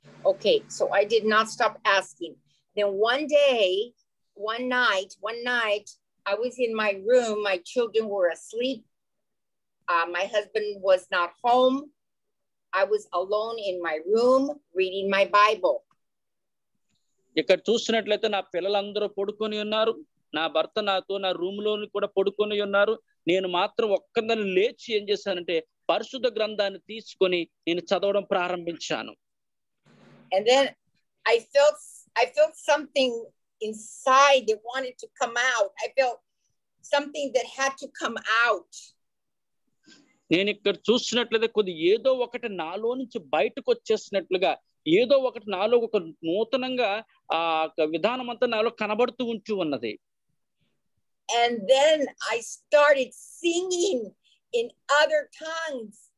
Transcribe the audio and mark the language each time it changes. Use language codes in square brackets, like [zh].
[en] Okay, so I did not stop asking. Then one night I was in my room, my children were asleep, my husband was not home. I was alone in my room reading my Bible. [te] ఇక్కడ చూసినట్లయితే నా పిల్లలందరూ పడుకొని ఉన్నారు, నా భర్త నాతో నా రూమ్ లో కూడా పడుకొని ఉన్నారు. నేను మాత్రం ఒక్కదాన్ని లేచి ఏం చేశానంటే పరిశుద్ధ గ్రంథాన్ని తీసుకొని నేను చదవడం ప్రారంభించాను. [en] And then I felt something inside that wanted to come out. I felt something that had to come out. [te] నేను ఇక్కడ చూసినట్లయితే కొద్ది ఏదో ఒకటి నాలో నుంచి బయటకు వచ్చేసినట్లుగా, ఏదో ఒకటి నాలో ఒక నూతనంగా ఆ విధానం అంతా నాలో కనబడుతూ ఉంటూ ఉన్నది. [en] And then I started singing in other tongues.